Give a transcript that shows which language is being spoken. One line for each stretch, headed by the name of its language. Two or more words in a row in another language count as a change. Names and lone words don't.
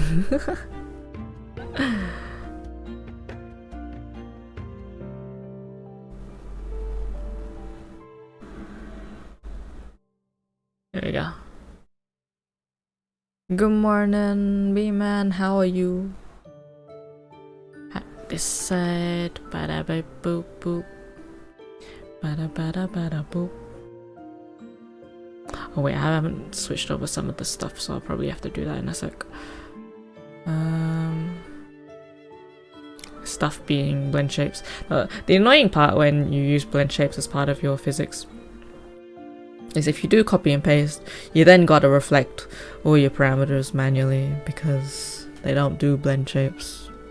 English: There we go. Good morning, B-man. How are you? This side. Bada ba boop boop. Bada bada bada boop. Oh wait, I haven't switched over some of the stuff, so I'll probably have to do that in a sec. Stuff being blend shapes. The annoying part when you use blend shapes as part of your physics is if you do copy and paste, you then gotta reflect all your parameters manually because they don't do blend shapes.